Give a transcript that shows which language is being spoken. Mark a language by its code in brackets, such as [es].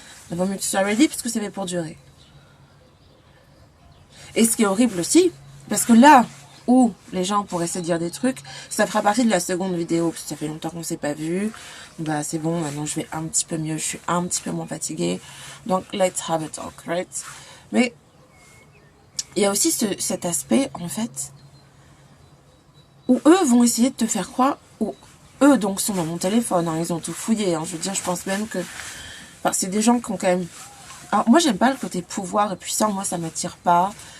[fr] Il vaut mieux que tu sois ready parce que c'est fait pour durer. Et ce qui est horrible aussi, parce que là où les gens pourraient se dire des trucs, ça fera partie de la seconde vidéo, parce que ça fait longtemps qu'on s'est pas vu. Bah c'est bon, maintenant je vais un petit peu mieux, je suis un petit peu moins fatiguée. [en] Donc let's have a talk, right? [fr] Mais il y a aussi cet aspect, en fait, où eux vont essayer de te faire croire, où eux donc sont dans mon téléphone, hein, ils ont tout fouillé, hein, je veux dire, je pense même que, enfin, c'est des gens qui ont quand même, alors moi j'aime pas le côté pouvoir et puissant, moi ça m'attire pas.